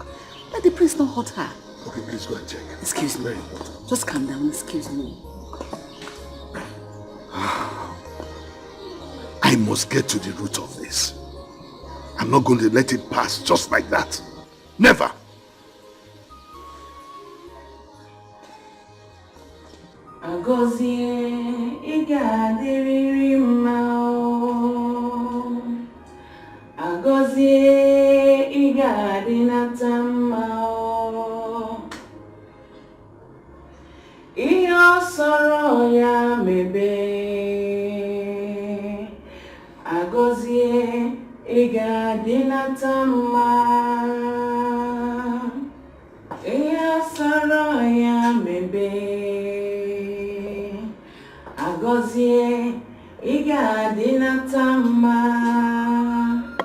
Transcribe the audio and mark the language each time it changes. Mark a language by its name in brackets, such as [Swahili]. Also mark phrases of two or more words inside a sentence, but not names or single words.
[English] Let the prince not hurt her. Okay, please go and check. Excuse me. Very important. Just calm down, excuse me. I must get to the root of this. I'm not going to let it pass just like that. Never. [Igbo] Agozie igadiriri mao Agozie igadinata mao Iyo soro ya mebe Agozie igadinata mao Iyo soro ya mebe Agozie igadinata mao.